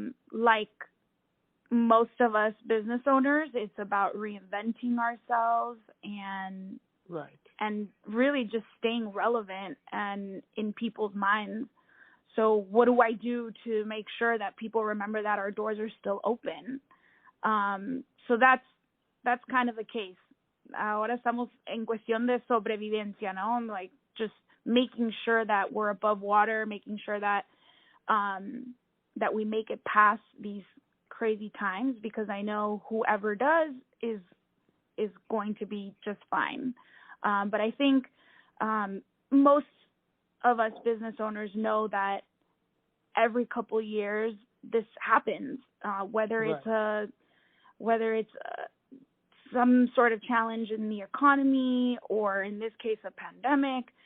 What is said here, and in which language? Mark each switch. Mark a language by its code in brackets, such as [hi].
[en] Like most of us business owners, it's about reinventing ourselves and really just staying relevant and in people's minds. So what do I do to make sure that people remember that our doors are still open? So that's kind of the case. [es] Ahora estamos en cuestión de sobrevivencia, ¿no? [en] Like just making sure that we're above water, making sure that that we make it past these crazy times, because I know whoever does is going to be just fine. But I think most of us business owners know that every couple of years this happens, whether it's some sort of challenge in the economy or in this case a pandemic.